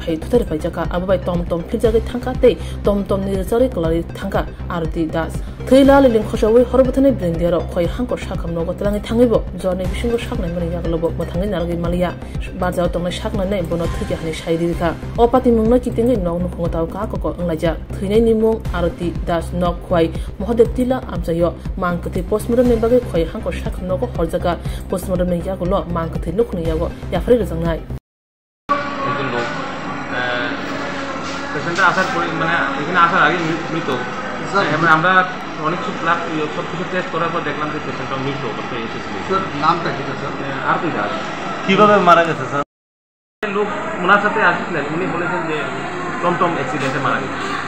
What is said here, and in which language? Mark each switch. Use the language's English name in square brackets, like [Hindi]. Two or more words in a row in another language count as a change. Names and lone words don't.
[Kok Borok] phai thuthari phai jaka abai tom phirjagi thangka te tom ni jari klari thangka Aruti das thila ling khoshawi horbathani brendiaro khoi hangko shakham nogo tlangi thangibo jone bisingo shaknai mani yaglobo mathangi nargi malia barjao tongna shakna nei bono thuki hani shairi ka opati mungna kitingi nog nu khonga taw ka ko anglaja thuinai nimung Aruti das nok khwai mohadev tila amsayo mangkati postmortem ne bage khoi hangko shakham nogo horjaga postmortem ne yagulo mangkati lukhni yago ya free jangnai [Bangla] একজন লোক পেশেন্টটা আসার পরে মানে এখানে আসার আগে মৃত এবার আমরা অনেক ব্লাড সব কিছু টেস্ট করার পর দেখলাম যে পেশেন্টটা মৃত অবস্থায় এসেছিল। স্যার নামটা কি স্যার? আরতি দাস। কিভাবে মারা গেছে স্যার? লোক ওনার সাথে আসছিলেন, উনি বলেছেন যে টমটম অ্যাক্সিডেন্টে মারা গেছে।